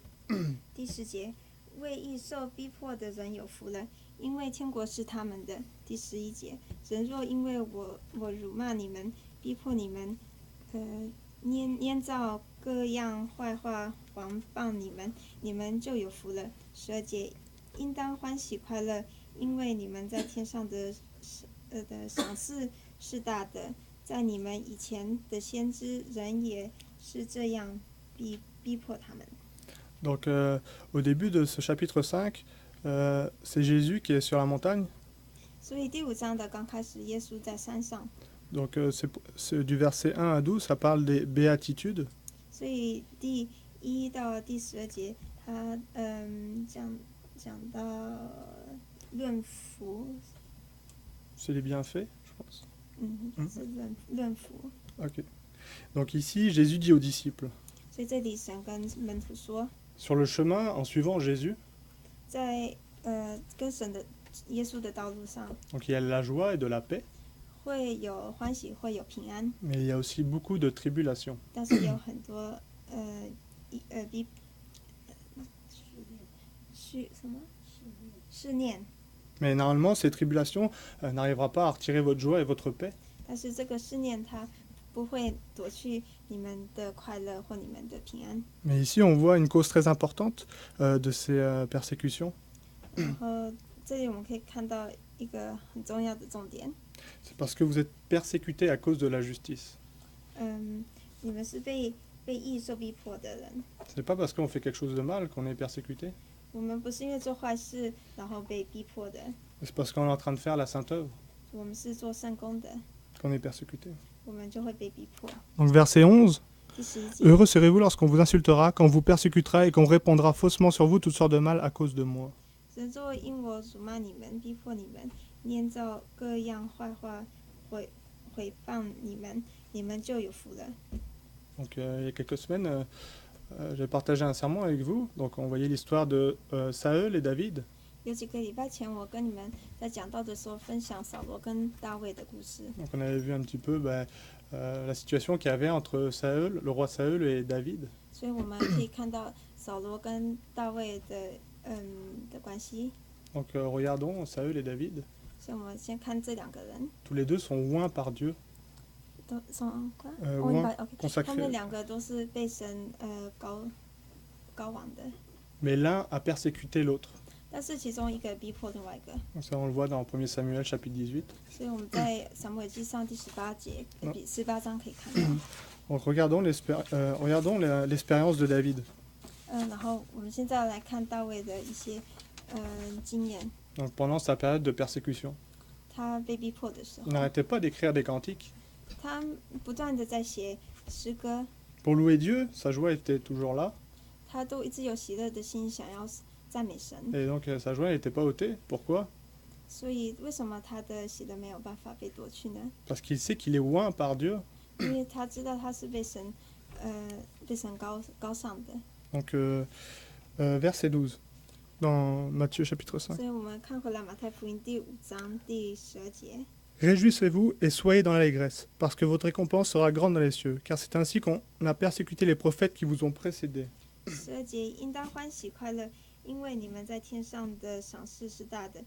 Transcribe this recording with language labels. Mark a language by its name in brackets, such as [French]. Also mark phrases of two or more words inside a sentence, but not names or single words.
[Chinese] 第10节。为义受逼迫的人有福了，因为天国是他们的。第11节。人若因为我辱骂你们，逼迫你们，捏造各样坏话谎谤你们，你们就有福了。12节。应当欢喜快乐，因为你们在天上的赏赐是大的。在你们以前的先知人也是这样逼迫他们。 [French] Donc au début de ce chapitre 5, c'est Jésus qui est sur la montagne. [Chinese] 所以第5章的刚开始，耶稣在山上。 [French] Donc c'est du verset 1 à 12, ça parle des béatitudes. [Chinese] 所以第1到第12节，他讲到论福。 [French] C'est les bienfaits, je pense. [Chinese] 是论福。 Ok. [French] Donc ici, Jésus dit aux disciples. [Chinese] 所以这里神跟门徒说， [French] Sur le chemin, en suivant Jésus, [Chinese] 在跟耶稣的道路上， [French] donc il y a la joie et de la paix, [Chinese] 会有欢喜，会有平安， [French] mais il y a aussi beaucoup de tribulations. [Chinese] 但是有很多试炼。 [French] Mais normalement, ces tribulations n'arriveront pas à retirer votre joie et votre paix. [Chinese] 但是这个试炼它不会夺去你们的快乐或你们的平安。 [French] Mais ici, on voit une cause très importante de ces persécutions. [Chinese] 然后这里我们可以看到一个很重要的重点。 [French] C'est parce que vous êtes persécutés à cause de la justice. [Chinese] 你们是被义受逼迫的人。 [French] Ce n'est pas parce qu'on fait quelque chose de mal qu'on est persécuté. [Chinese] 我们不是因为做坏事然后被逼迫的， [French] C'est parce qu'on est en train de faire la sainte œuvre [Chinese] 我们是做圣工的， [French] qu'on est persécuté. [Chinese] 我们就会被逼迫。 [French] Donc verset 11. [Chinese] 第11节。 [French] Heureux serez-vous lorsqu'on vous insultera, qu'on vous persécutera et qu'on répandra faussement sur vous toutes sortes de mal à cause de moi. [Chinese] 神若因我辱骂你们，逼迫你们，捏造各样坏话毁谤你们，你们就有福了。 [French] Donc il y a quelques semaines, j'ai partagé un sermon avec vous. Donc on voyait l'histoire de Saül et David. [Chinese] 有几个礼拜前，我跟你们在讲道的时候分享扫罗跟大卫的故事。 [French] Donc on avait vu un petit peu la situation qu'il y avait entre Saül, le roi Saül et David. [Chinese] 所以我们可以看到扫罗跟大卫的关系。 [French] Donc regardons Saül et David. [Chinese] 所以我们先看这两个人， [French] Tous les deux sont oints par Dieu. [Chinese] 都从 [French] oints, OK， consacrés. [Chinese] 他们两个都是被神高往的， [French] Mais l'un a persécuté l'autre. [Chinese] 但是其中一个逼迫另外一个。 [French] Donc ça on le voit dans 1 Samuel chapitre 18. [Chinese] 所以我们在撒母耳记上第18节、18章可以看到。 [French] Donc regardons l'expérience de David. [Chinese] 然后我们现在来看大卫的一些经验。 [French] Donc pendant sa période de persécution. [Chinese] 他被逼迫的时 [French] Il [Chinese] 候， [French] n'arrêtait pas d'écrire des cantiques. [Chinese] 他不断的在写诗歌， [French] Pour louer Dieu, sa joie était toujours là. [Chinese] 他都一直有喜乐的心，想要赞美神。 [French] Et donc sa joie n'était pas ôtée. Pourquoi? [Chinese] 所以为什么他的喜乐没有办法被夺去呢？ [French] Parce qu'il sait qu'il est oint par Dieu. [Chinese] 因为他知道他是被神高尚的。 [French] Donc verset 12, dans Matthieu chapitre 5. [Chinese] 所以我们看回来马太福音第5章第12节。 [French] Réjouissez-vous et soyez dans l'allégresse, parce que votre récompense sera grande dans les cieux, car c'est ainsi qu'on a persécuté les prophètes qui vous ont précédés. [Chinese] 12 节，应当欢喜快乐，因为你们在天上的赏赐是大的。